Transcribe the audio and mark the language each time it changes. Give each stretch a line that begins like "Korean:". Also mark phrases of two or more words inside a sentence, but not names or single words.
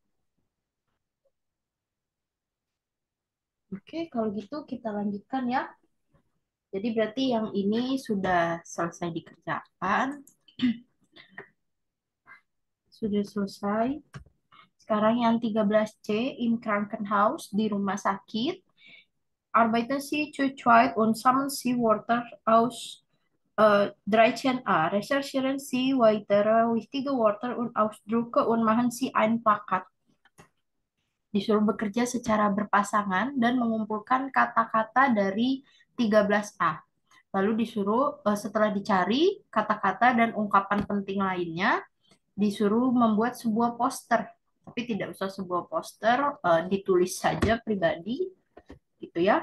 Indonesian: Oke, kalau gitu kita lanjutkan ya. Jadi berarti yang ini sudah selesai dikerjakan, sudah selesai. Sekarang yang 13C,
German: in Krankenhaus,
Indonesian: di rumah sakit.
German: Arbeiten Sie zu zweit und sammeln Sie Wörter aus 13a. Recherchieren Sie weitere wichtige Wörter und Ausdrücke und machen Sie ein Plakat.
Indonesian: Disuruh bekerja secara berpasangan dan mengumpulkan kata-kata dari 13A. Lalu disuruh setelah dicari kata-kata dan ungkapan penting lainnya, disuruh membuat sebuah poster. Tapi tidak usah sebuah poster, ditulis saja pribadi gitu ya.